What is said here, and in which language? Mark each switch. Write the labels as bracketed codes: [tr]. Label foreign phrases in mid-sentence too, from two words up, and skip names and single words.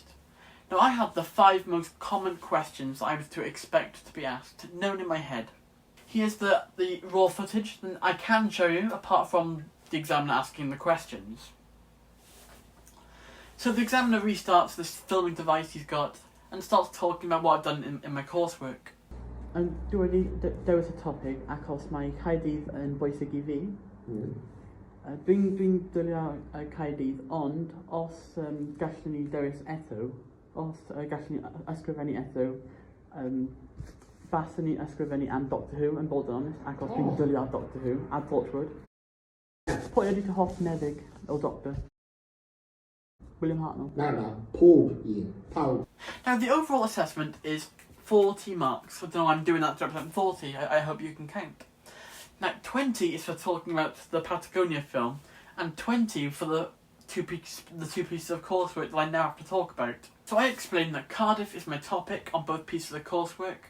[en] Now, I had the 5 most common questions I was to expect to be asked, known in my head. Here's the raw footage that I can show you, apart from the examiner asking the questions. So the examiner restarts this filming device he's got and starts talking about what I've done in my coursework. [cy] And dwi'n dewis y topic achos mae Caerdydd yn bwysig I fi. Dwi'n dwylio Caerdydd, ond os gallwn ni dewis eto, os gallwn ni ysgrifennu eto, faswn ni ysgrifennu am Doctor Who, yn bod yn onest, achos dwi'n dwylio Doctor Who, a Torchwood. Pwy ydy dy hoff meddyg o Doctor? William Hartnell. Pawb. [en] Now the overall assessment is 40 marks. I don't know why I'm doing that to represent 40. I hope you can count. Now 20 is for talking about the Patagonia film, and 20 for the two pieces of coursework that I now have to talk about. So I explain that Cardiff is my topic on both pieces of coursework.